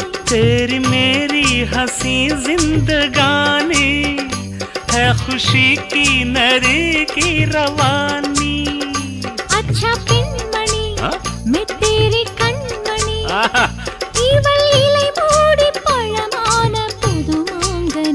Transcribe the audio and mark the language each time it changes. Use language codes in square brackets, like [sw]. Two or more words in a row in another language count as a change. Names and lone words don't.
[hi] तेरी मेरी हंसी जिंदगानी है खुशी की नरी की रवानी. [ta] अच्छा பெண்மணி [hi] हाँ? मैं तेरी கண்மணி आहा, [ta] இவள் இலை மூடி பழமான புது மாங்கனி.